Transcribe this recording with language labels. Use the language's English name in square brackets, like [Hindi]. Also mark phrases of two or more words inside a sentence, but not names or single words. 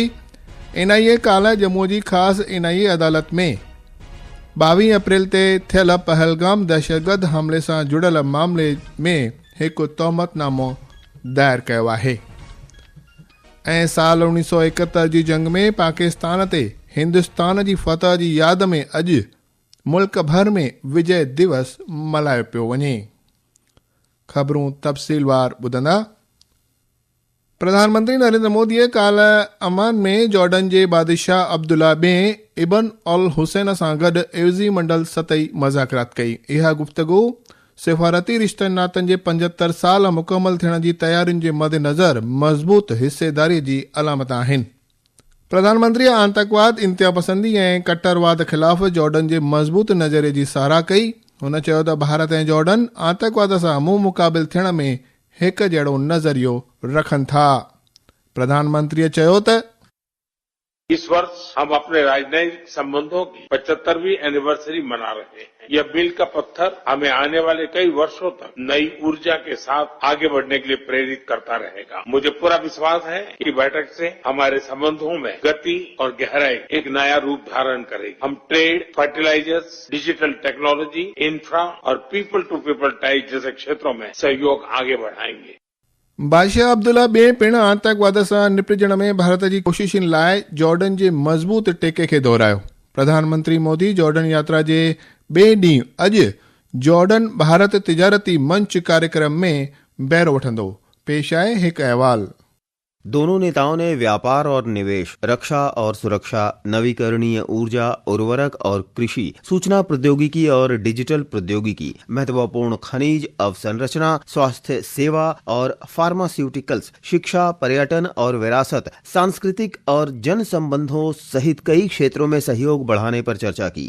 [Sindhi] NIA काल्ह जम्मू जी ख़ासि NIA अदालत में 22 अप्रैल ते थियल पहलगाम दहशतगर्द हमले सां जुड़ियल मामले में हिकु तहमतनामो दायर कयो आहे। ऐं साल 1971 जी जंग में पाकिस्तान ते हिंदुस्तान जी फतह जी यादि में अॼु मुल्क भर में विजय दिवस मल्हायो पियो वञे। ख़बरूं तफ़सीलवार ॿुधंदा। प्रधानमंत्री नरेंद्र मोदीअ काल्ह अमान में जॉर्डन जे बादशाह अब्दुल्ला ॿिएं इब्न अल हुसैन सां गॾु एवज़ी मंडल सतही मुज़ाकरात कई। इहा गुफ़्तगू सिफ़ारती रिश्तनि नातनि जे 75 साल मुकमल थियण जी तयारियुनि जे मद्देनज़र मज़बूत हिस्सेदारी जी अलामत आहिनि। प्रधानमंत्री आतंकवाद, इंतिहापसंदी ऐं कट्टरवाद ख़िलाफ़ जॉर्डन जे मज़बूत नज़रिये जी साराह कई। हुन चयो त भारत ऐं जॉर्डन आतंकवाद सां मुंहुं मुक़ाबिल थियण में हिकु जहिड़ो नज़रियो रखनि था। प्रधानमंत्रीअ चयो त [Hindi] इस वर्ष हम अपने राजनयिक संबंधों की 75वीं एनिवर्सरी मना रहे हैं। यह मील का पत्थर हमें आने वाले कई वर्षों तक नई ऊर्जा के साथ आगे बढ़ने के लिए प्रेरित करता रहेगा। मुझे पूरा विश्वास है कि बैठक से हमारे संबंधों में गति और गहराई एक नया रूप धारण करेगी। हम ट्रेड, फर्टिलाइजर्स, [English] digital technology, [Hindi] इंफ्रा और [English] people to people ties [Hindi] जैसे क्षेत्रों में सहयोग आगे बढ़ाएंगे। [Sindhi] बादशाह अब्दुल्ला ॿिएं पिणु आतंकवाद सां निपटण में भारत जी कोशिशुनि लाइ जॉर्डन जे मज़बूत टेके खे दोहरायो। प्रधानमंत्री मोदी जॉर्डन यात्रा जे ॿिए ॾींहुं अॼु जॉर्डन भारत तिजारती मंच कार्यक्रम में बहिरो वठंदो। पेश आहे हिकु अहवाल। [Hindi] दोनों नेताओं ने व्यापार और निवेश, रक्षा और सुरक्षा, नवीकरणीय ऊर्जा, उर्वरक और कृषि, सूचना प्रौद्योगिकी और डिजिटल प्रौद्योगिकी, महत्वपूर्ण खनिज अवसंरचना, स्वास्थ्य सेवा और फार्मास्यूटिकल्स, शिक्षा, पर्यटन और विरासत, सांस्कृतिक और जन संबंधों सहित कई क्षेत्रों में सहयोग बढ़ाने पर चर्चा की।